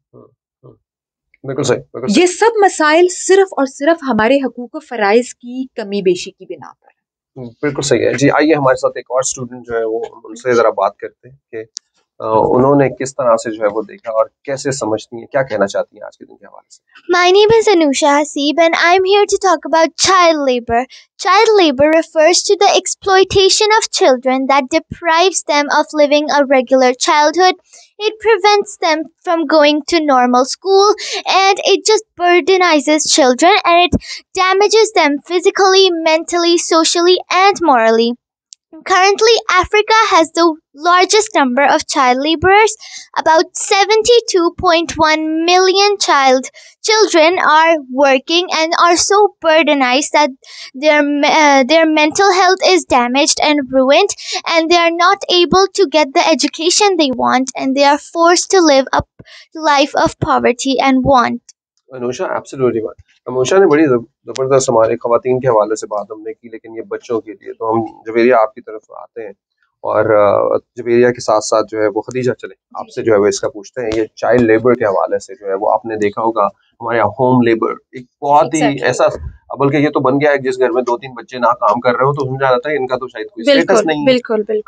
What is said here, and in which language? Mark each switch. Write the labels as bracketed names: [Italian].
[Hindi] बिल्कुल सही। ये सब मसाइल सिर्फ और सिर्फ हमारे हकूक फराइज की कमी बेशी की बिना पर। बिल्कुल सही है जी। आइए हमारे साथ एक और स्टूडेंट जो है वो, उनसे जरा बात करते हैं कि उन्होंने किस तरह से जो है वो देखा और कैसे समझती हैं, क्या कहना चाहती हैं आज के दिन के हवाले से। [English] My name is Anusha Hasib and I'm here to talk about child labor. Child labor refers to the exploitation of children that deprives them of living a regular childhood. It prevents them from going to normal school and it just burdenizes children and it damages them physically, mentally, socially and morally. Currently, Africa has the largest number of child laborers. About 72.1 million children are working and are so burdenized that their mental health is damaged and ruined, and they are not able to get the education they want, and they are forced to live a life of poverty and want. [Hindi] Anusha, absolutely बात। अनुषा ने बड़ी ज़बरदस्त हमारे ख़वातीन के हवाले से बात हमने की, लेकिन ये बच्चों के लिए तो हम जवेरिया आपकी तरफ आते हैं और जवेरिया के साथ साथ जो है वो खदीजा चले आपसे जो है वो इसका पूछते हैं। ये चाइल्ड लेबर के हवाले से जो है वो आपने देखा होगा हमारे यहाँ होम लेबर एक बहुत ही ऐसा, बल्कि ये तो बन गया है जिस घर में 2-3 बच्चे ना काम कर रहे हो तो समझा जाता है इनका तो शायद कोई स्टेटस नहीं है।